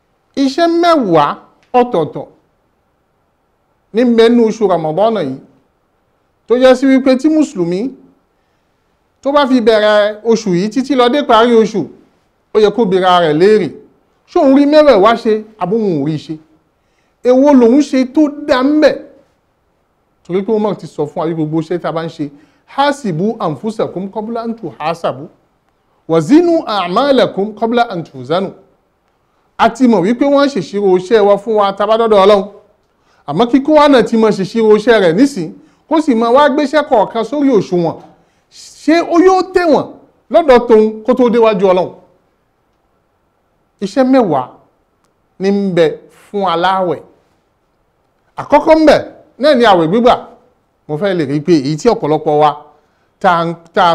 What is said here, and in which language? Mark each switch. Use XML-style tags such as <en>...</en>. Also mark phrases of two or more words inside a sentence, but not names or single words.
<yo>iṣẹ́ mẹ́wàá ọ̀tọ̀ọ̀tọ̀ ní mẹ́nu oṣù Ramadan yìí tó jẹ́ sí wípé tí mùsùlùmí tó bá fi bẹ̀rẹ̀ oṣù yìí títí lọ dé parí oṣù ó yẹ kó bèèrè rẹ̀ léèrè ṣóun rí mẹ́wẹ̀ẹ̀wá ṣe àbóhun rí ṣe èwo lòun ṣe tó dá ń bẹ̀ torí pé wọ́n ti sọ fún àyè gbogbo ṣe tá a bá ń ṣe</yo> <ar>حاسبوا أنفسكم قبل أن تحاسبوا وزنوا أعمالكم قبل أن توزنوا</ar> <yo>a ti mọ̀ wípé wọ́n ṣèṣirò iṣẹ́ wa fún wa tabádọ́dọ̀ Ọlọ́run àmọ́ kíkó wa náà ti mọ̀ ṣèṣirò iṣẹ́ rẹ̀ nísìn kó sì máa wá gbéṣẹ́ kọ̀ọ̀kan sórí òṣùwọ̀n ṣé ó yóò tẹ̀wọ̀n lọ́dọ̀ tóun kó tó déwájú Ọlọ́run iṣẹ́ mẹ́wàá ní ń bẹ fún aláwẹ̀ àkọ́kọ́ ń bẹ náà ni àwẹ̀ gbígbà mo fẹ́ lè rí pé èyí tí ọ̀pọ̀lọpọ̀ wa ta</yo>